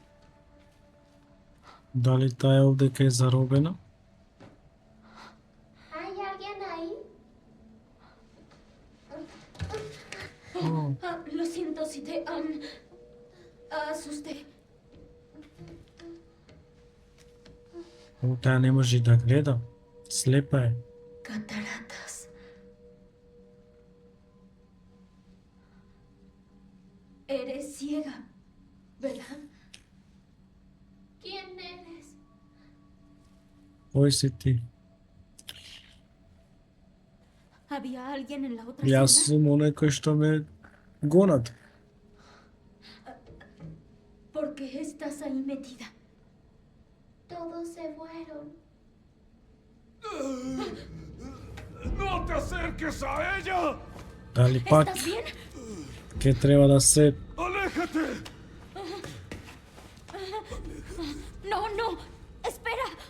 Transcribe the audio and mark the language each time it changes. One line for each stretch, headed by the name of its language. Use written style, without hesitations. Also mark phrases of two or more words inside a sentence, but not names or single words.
Macedonian: Дали таа овдека е заробена?
Spanish: ¿Hay alguien ahí? Lo siento si te asusté.
Macedonian: Таа не може и да гледа. Слепа е.
Spanish: Cataratas. Eres ciega, ¿verdad? ¿Quién eres?
Macedonian: Кој си ти?
Spanish: ¿Había alguien en la otra
Macedonian: Јас
Spanish: celda?
Macedonian: сум оној кој што ме гонат.
Spanish: ¿Por qué estás ahí metida? Todos se fueron. ¡No te acerques a ella!
Macedonian: Дали пак
Spanish: ¿Estás bien?
Macedonian: ке треба да се
Spanish: ¡Aléjate! No, no, espera.